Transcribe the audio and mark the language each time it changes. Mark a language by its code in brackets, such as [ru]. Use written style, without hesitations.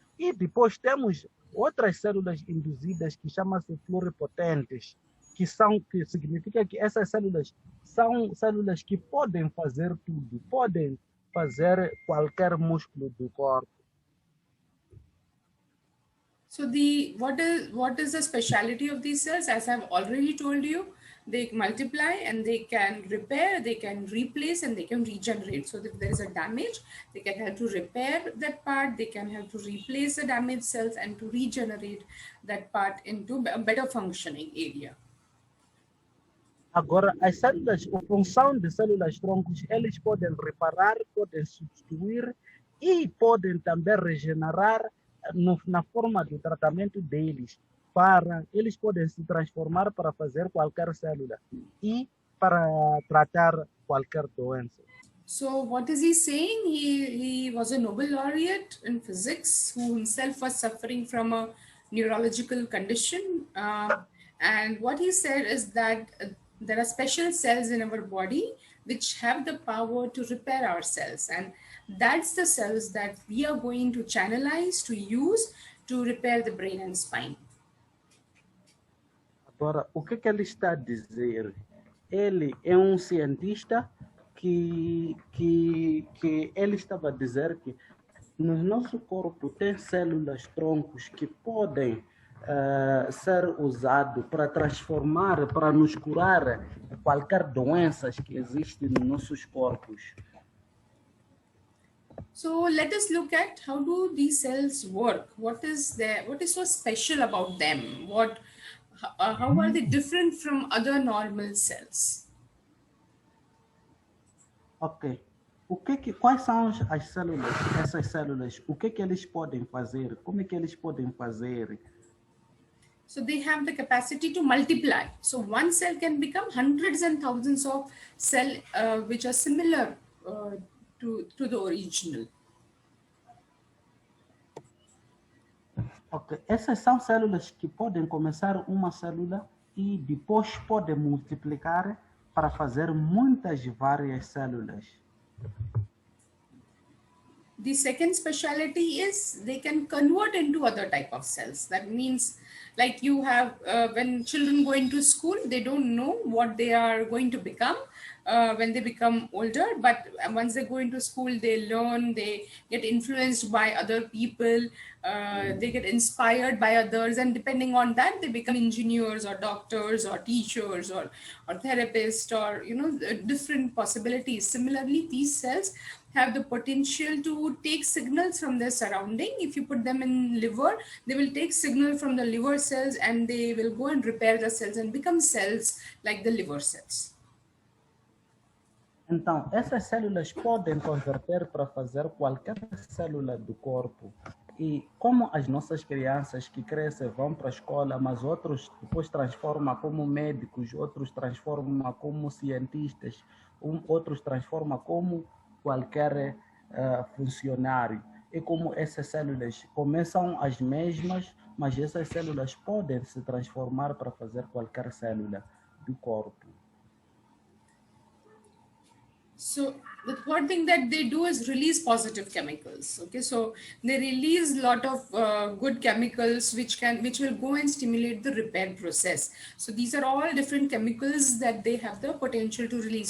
[pt] E depois temos outras células induzidas que chamam-se pluripotentes, que significa que essas células são células que podem fazer tudo, podem fazer qualquer músculo do corpo. [en] So what is the speciality of these cells? As I've already told you, they multiply and they can repair, they can replace, and they can regenerate. So if there is a damage, they can help to repair that part, they can help to replace the damaged cells and to regenerate that part into a better functioning area. [pt] Agora, as células, a função de células troncos, eles podem reparar, podem substituir e podem também regenerar na forma do tratamento deles. Eles podem se transformar para fazer qualquer célula e para tratar qualquer doença. [en] So what is he saying? He was a Nobel laureate in physics who himself was suffering from a neurological condition. And what he said is that there are special cells in our body which have the power to repair our cells. And that's the cells that we are going to channelize, to use to repair the brain and spine. [pt] Agora, o que ele está a dizer? Ele é cientista que ele estava a dizer que no nosso corpo tem células troncos que podem ser usadas para transformar, para nos curar qualquer doença que existe nos nossos corpos. [en] So let us look at how do these cells work. What is so special about them? How are they different from other normal cells? Ok. [pt] Quais são as células, essas células? O que eles podem fazer? Como é que eles podem fazer? [en] So they have the capacity to multiply. So one cell can become hundreds and thousands of cells which are similar to the original. Ok. [pt] Essas são células que podem começar uma célula e depois podem multiplicar para fazer muitas várias células. [en] The second specialty is they can convert into other type of cells. That means, like you have when children go into school, they don't know what they are going to become when they become older, but once they go into school, they learn, they get influenced by other people, they get inspired by others, and depending on that, they become engineers or doctors or teachers or therapists, or different possibilities. Similarly, these cells have the potential to take signals from their surrounding. If you put them in liver, they will take signal from the liver cells and they will go and repair the cells and become cells like the liver cells. [pt] Então, essas células podem converter para fazer qualquer célula do corpo. E como as nossas crianças que crescem vão para a escola, mas outros depois transformam como médicos, outros transformam como cientistas, outros transformam como qualquer funcionário. E como essas células começam as mesmas, mas essas células podem se transformar para fazer qualquer célula do corpo. [en] So the third thing that they do is release positive chemicals. Okay, so they release a lot of good chemicals which will go and stimulate the repair process. So these are all different chemicals that they have the potential to release.